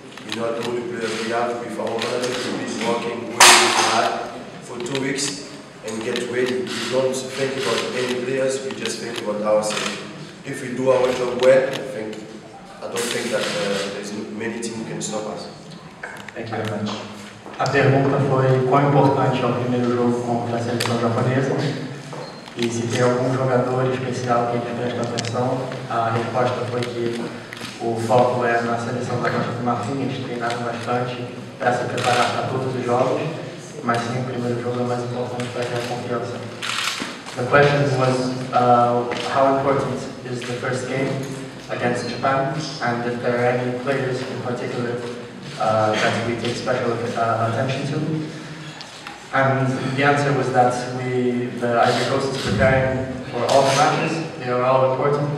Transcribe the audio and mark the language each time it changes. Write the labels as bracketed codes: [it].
[en] We know all the players we have. With our manager, we've been working really hard for 2 weeks and get ready. We don't think about any players. We just think about ourselves. If we do our job well, I don't think that there's many teams who can stop us. Thank you very much. [pt] A pergunta foi quão importante é o primeiro jogo contra a seleção japonesa e se tem algum jogador especial que eles prestam atenção. A resposta foi que o foco é na seleção da Costa do Marfim, eles treinaram bastante para se preparar para todos os jogos, mas sim, o primeiro jogo é mais importante para ter confiança. [en] The question was how important is the first game? against Japan, and if there are any players in particular that we take special attention to. And the answer was that the Ivory Coast is preparing for all the matches. They are all important.